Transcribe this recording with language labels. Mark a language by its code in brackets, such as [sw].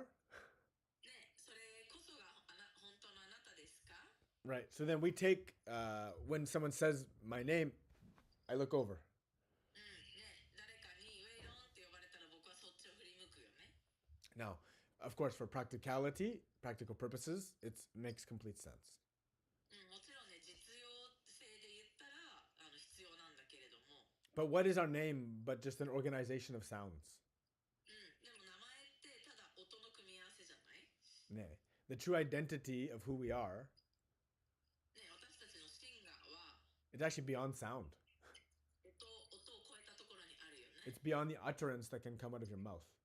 [ja] ね、それこそが本当のあなたですか？ [en] Right. So then we take, when someone says my name, I look over. [ja] ね、誰かにウェイロンって呼ばれたら僕はそっちを振り向くよね。 [en] Now, of course, for practical purposes, it makes complete sense. [ja] もちろんね、実用性で言ったら必要なんだけれども、 [en] But what is our name but just an organization of sounds? [ja] でも名前ってただ音の組み合わせじゃない？ Nay. [en] The true identity of who we are, [ja] ね、私たちの真我は [en] it's actually beyond sound. [ja] 音を超えたところにあるよね。 [en] It's beyond the utterance that can come out of your mouth.